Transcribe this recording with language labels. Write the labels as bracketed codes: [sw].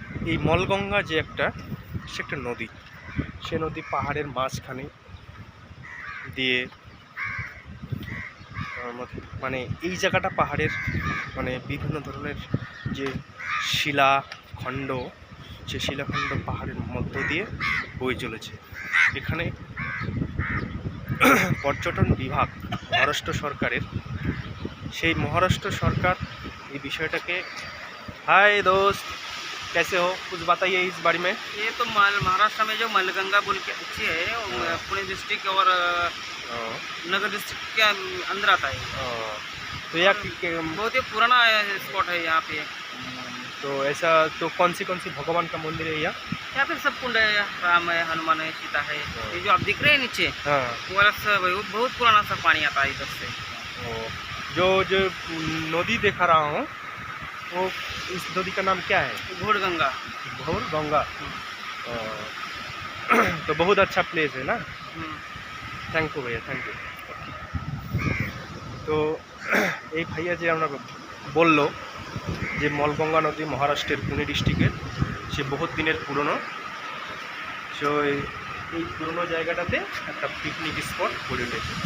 [bn] এই মলগঙ্গা যে সে একটা নদী, সে নদী পাহাড়ের মাঝখানে দিয়ে, মানে এই জায়গাটা পাহাড়ের মানে বিভিন্ন ধরনের যে শিলাখণ্ড, সে শিলাখণ্ড পাহাড়ের মধ্য দিয়ে বয়ে চলেছে। এখানে পর্যটন বিভাগ মহারাষ্ট্র সরকারের, সেই মহারাষ্ট্র সরকার এই বিষয়টাকে, [hi] हाय दोस्त कैसे हो, कुछ बताइए इस बारे में। ये तो महाराष्ट्र में जो मलगंगा बोल के अच्छी है, पुणे डिस्ट्रिक्ट और नगर डिस्ट्रिक्ट के अंदर आता है। तो यह बहुत ही पुराना स्पॉट है यहाँ पे। तो ऐसा तो कौन सी भगवान का मंदिर है यहाँ पे सब कुंड है, राम है, हनुमान है, सीता है। ये जो आप दिख रहे हैं नीचे, वो वाला सब बहुत पुराना सा पानी आता है इधर से। जो नदी दिखा रहा हूँ, वो इस नदी का नाम क्या है? घोड़गंगा। घोड़गंगा। तो बहुत अच्छा प्लेस है ना। थैंक यू भैया, थैंक यू। [bn] तो এই ভাইয়া যে আমরা বললো যে মলগঙ্গা নদী মহারাষ্ট্রের পুনে ডিস্ট্রিক্টের, সে বহুত দিনের পুরনো। সো এই পুরনো জায়গাটাতে একটা পিকনিক স্পট গড়ে উঠেছে।